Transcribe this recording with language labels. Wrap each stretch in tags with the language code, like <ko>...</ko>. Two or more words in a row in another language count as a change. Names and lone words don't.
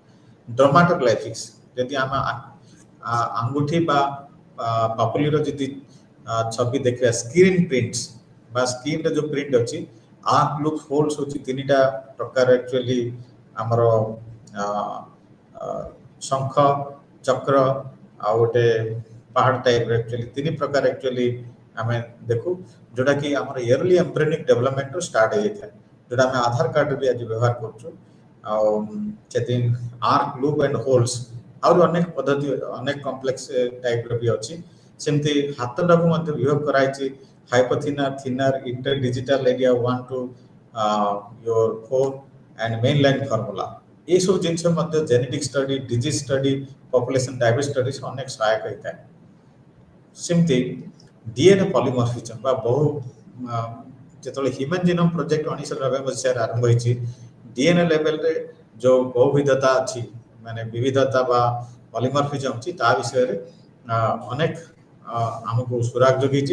<or>ଡର୍ମାଟୋଗ୍ଲାଇଫିକ୍ସ, ଯଦି ଆମେ ଆଙ୍ଗୁଠି ବା ପାପୁଲିର ଯଦି ଛବି ଦେଖିବା,</or> <en>screen prints</en> <or>ବା ସ୍କିନ୍ର ଯୋଉ ପ୍ରିଣ୍ଟ ଅଛି,</or> <en>arc look holes</en> <or>ହଉଛି 3ଟା ପ୍ରକାର ଆକ୍ଚୁଆଲି ଆମର ଶଙ୍ଖ ଚକ୍ର ଆଉ ଗୋଟେ ପାହାଡ଼ ଟାଇପ୍ର, ଆକ୍ଚୁଆଲି 3 ପ୍ରକାର ଆକ୍ଚୁଆଲି ଆମେ ଦେଖୁ, ଯୋଉଟା କି ଆମର</or> <en>early embryonic</en> <or>ଡେଭଲପମେଣ୍ଟରୁ ଷ୍ଟାର୍ଟ ହେଇଥାଏ, ଯୋଉଟା ଆମେ ଆଧାର କାର୍ଡରେ ବି ଆଜି ବ୍ୟବହାର କରୁଛୁ। ଆଉ ସେଥି</or> <en>arc loop and holes,</en> <or>ଆହୁରି ଅନେକ ପଦ୍ଧତି, ଅନେକ କମ୍ପ୍ଲେକ୍ସ ଟାଇପ୍ର ବି ଅଛି। ସେମିତି ହାତଟାକୁ ମଧ୍ୟ ବିଭାଗ କରାଯାଇଛି ହାଇପୋଥିନାର, ଥିନାର,</or> <en>inter digital area 1 to your 4 and main line</en> <or>ଫର୍ମୁଲା। ଏସବୁ ଜିନିଷ ମଧ୍ୟ</or> <en>genetic study, disease study, population diverse study</en> <or>ଅନେକ ସହାୟକ ହେଇଥାଏ। ସେମିତି</or> <en>DNA polymorphism</en> <or>ବା ବହୁ ଯେତେବେଳେ ହ୍ୟୁମାନ୍ ଜିନୋମ୍ ପ୍ରୋଜେକ୍ଟ 1990 ମସିହାରେ ଆରମ୍ଭ ହେଇଛି, ଡିଏନଏ ଲେଭେଲରେ ଯୋଉ ବହୁବିଧତା ଅଛି, ମାନେ ବିବିଧତା ବା ପଲିମର୍ଫିଜମ ଅଛି, ତା ବିଷୟରେ ଅନେକ ଆମକୁ ସୁରାଗ ଯୋଗେଇଛି।</or>